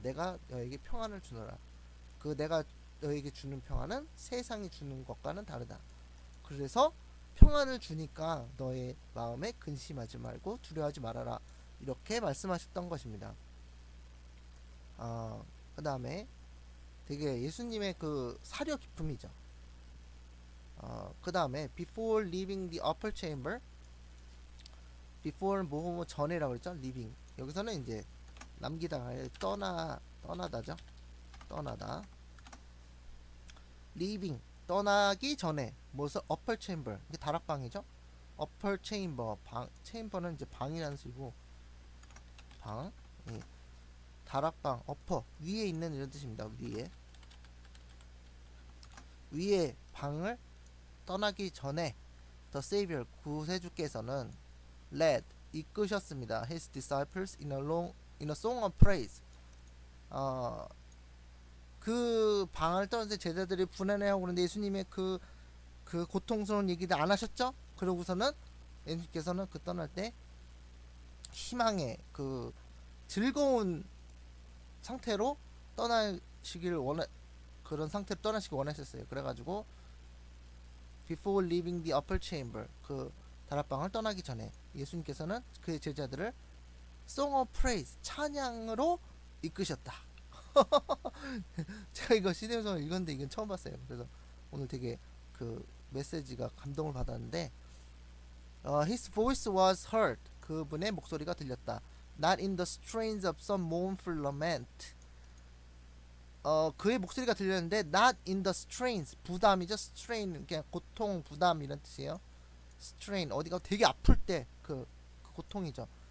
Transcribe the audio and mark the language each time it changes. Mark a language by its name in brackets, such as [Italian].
[Korean] 내가 너에게 평안을 주노라. 그 내가 너에게 주는 평안은 세상이 주는 것과는 다르다. 그래서 평안을 주니까 너의 마음에 근심하지 말고 두려워하지 말아라. 이렇게 말씀하셨던 것입니다. 그 다음에 되게 예수님의 그 사려 깊음이죠. 그 다음에 [English] before leaving the upper chamber [Korean] before 뭐 전에라고 그랬죠. leaving 여기서는 이제 남기다 떠나다죠. 떠나다 leaving 떠나기 전에 무슨 [English] upper chamber [Korean] 이게 다락방이죠. [English] upper chamber [Korean] chamber는 이제 방이라는 뜻이고 방 다락방 upper 위에 있는 이런 뜻입니다. 위에 방을 떠나기 전에 the Savior 구세주께서는 led 이끄셨습니다. [English] His disciples in a song of praise. [Korean] 그 방을 떠날 제자들이 불안해하고 그러는데 예수님의 그 고통스러운 얘기를 안 하셨죠? 그러고서는 예수님께서는 그 떠날 때 희망의 그 즐거운 상태로 떠나시길 그런 상태로 떠나시길 원하셨어요. 그래가지고 [English] before leaving the upper chamber [Korean] 그 다락방을 떠나기 전에 예수님께서는 그의 제자들을 [English] song of praise [Korean] 찬양으로 이끄셨다. 제가 이거 시대에서 읽었는데 이건 처음 봤어요. 그래서 오늘 되게 그 메시지가 감동을 받았는데 [English] his voice was heard [Korean] 그분의 목소리가 들렸다. [English] Not in the strains of some mournful lament. [Korean] 그의 목소리가 들렸는데 [English] not in the strains [Korean] 부담이죠. strain 그냥 고통, 부담 이런 뜻이에요. strain 어디가 되게 아플 때 그 고통이죠.